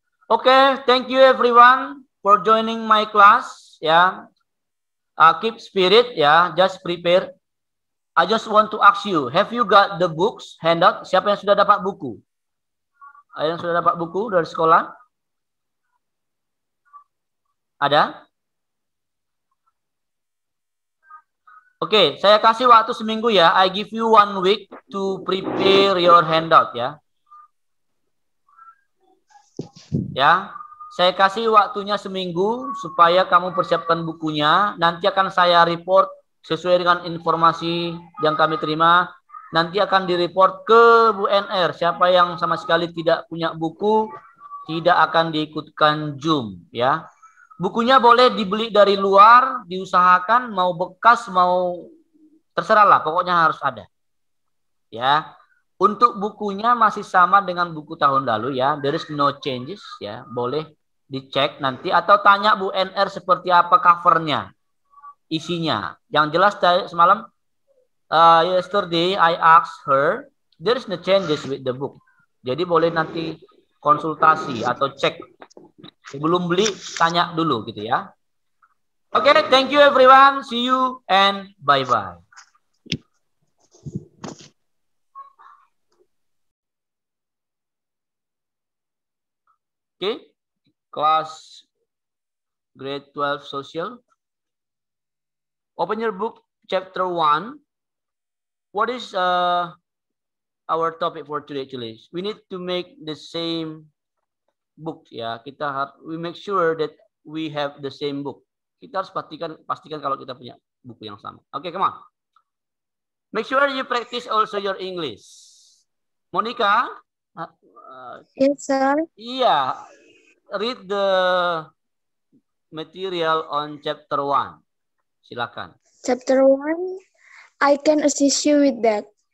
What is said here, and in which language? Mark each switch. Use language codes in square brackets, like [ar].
[en] Oke, thank you everyone for joining my class ya. Keep spirit ya, just prepare. I just want to ask you, have you got the books handout? [id] Siapa yang sudah dapat buku? Ada yang sudah dapat buku dari sekolah? Ada? Oke, saya kasih waktu seminggu ya. [en] I give you 1 week to prepare your handout ya. [id] Ya, saya kasih waktunya seminggu supaya kamu persiapkan bukunya. Nanti akan saya report sesuai dengan informasi yang kami terima. Nanti akan direport ke Bu NR. Siapa yang sama sekali tidak punya buku, tidak akan diikutkan Zoom ya. Bukunya boleh dibeli dari luar, diusahakan mau bekas mau terserah lah, pokoknya harus ada. Ya. Untuk bukunya masih sama dengan buku tahun lalu ya. [en] There is no changes [id] ya. Boleh dicek nanti atau tanya Bu NR seperti apa covernya, isinya. Yang jelas semalam [en] yesterday I asked her, there is no changes with the book. [id] Jadi boleh nanti konsultasi atau cek. Sebelum beli, tanya dulu gitu ya. [en] Oke, thank you everyone. See you and bye-bye. Oke, kelas grade 12 social. Open your book, chapter 1. What is our topic for today? We need to make the same book ya. We make sure that we have the same book. [id] Kita harus pastikan kalau kita punya buku yang sama. [en] Oke, come on. Make sure you practice also your English. Monica? Yes, sir. Iya. Read the material on chapter 1. Silakan. Chapter 1, I can assist you with that.